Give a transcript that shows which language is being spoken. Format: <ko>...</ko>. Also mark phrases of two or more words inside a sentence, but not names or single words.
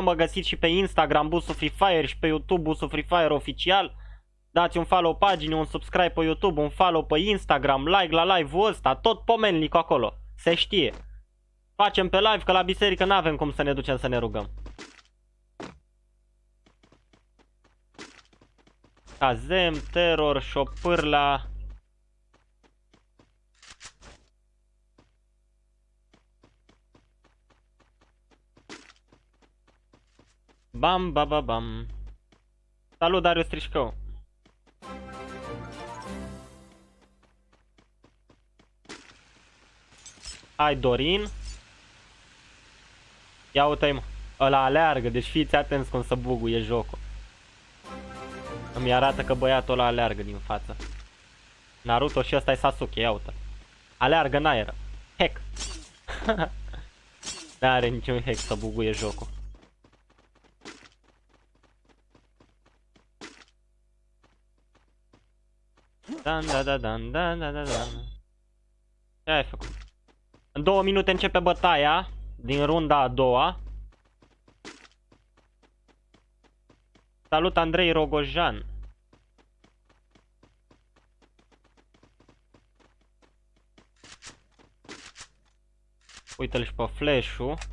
<ro>Mă găsiți și pe Instagram Busu Free Fire și pe YouTube Busu Free Fire oficial. Dați un follow paginii, un subscribe pe YouTube, un follow pe Instagram, like la live-ul ăsta, tot pomenlic acolo. Se știe. Facem pe live că la biserică n-avem cum să ne ducem să ne rugăm. Kazem, Terror, Șopârla. Bam, ba, ba, bam. Salut, Darius Trișcău. Hai, Dorin. Ia uite-i, mă. Ăla aleargă, deci fiți atenți cum să buguie jocul. Îmi arată că băiatul ăla aleargă din față. Naruto și ăsta e Sasuke, ia uite. Aleargă în aer. Hack. N-are niciun hack să buguie jocul. Dan, da, da, dan, da, da, da, da. Ce ai făcut? În 2 minute începe bătaia din runda a doua. Salut, Andrei Rogojan. Uite-l și pe Flash-ul.</ro>